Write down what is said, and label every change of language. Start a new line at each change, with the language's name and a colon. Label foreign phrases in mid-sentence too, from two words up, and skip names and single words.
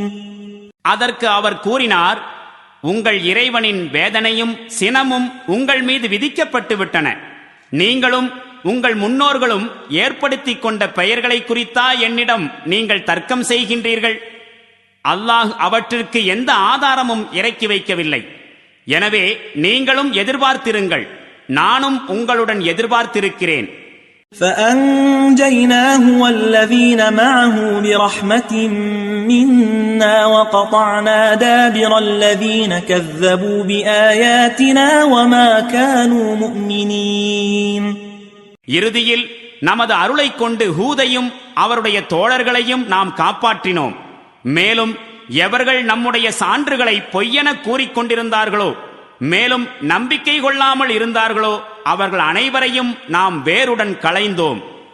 Tamil: அதற்கு அவர் கூறினார், உங்கள் இறைவனின் வேதனையும் சினமும் உங்கள் மீது விதிக்கப்பட்டு விட்டன. நீங்களும் உங்கள் முன்னோர்களும் ஏற்படுத்தி கொண்ட பெயர்களை குறித்தா என்னிடம் நீங்கள் தர்க்கம் செய்கின்றீர்கள்? அல்லாஹ் அவற்றிற்கு எந்த ஆதாரமும் இறக்கி வைக்கவில்லை. எனவே நீங்களும் எதிர்பார்த்திருங்கள், நானும் உங்களுடன் எதிர்பார்த்திருக்கிறேன்.
Arabic: فأنجيناه والذين معه برحمة منا وقطعنا دابر الذين كذبوا بآياتنا وما كانوا مؤمنين.
Tamil: இறுதியில் நமது அருளை கொண்டு ஹூதையும் அவருடைய தோழர்களையும் நாம் காப்பாற்றினோம். மேலும் எவர்கள் நம்முடைய சான்றுகளை பொய்யென கூறிக்கொண்டிருந்தார்களோ மேலும் நம்பிக்கை கொள்ளாமல் இருந்தார்களோ அவர்கள் அனைவரையும் நாம் வேருடன் களைந்தோம்.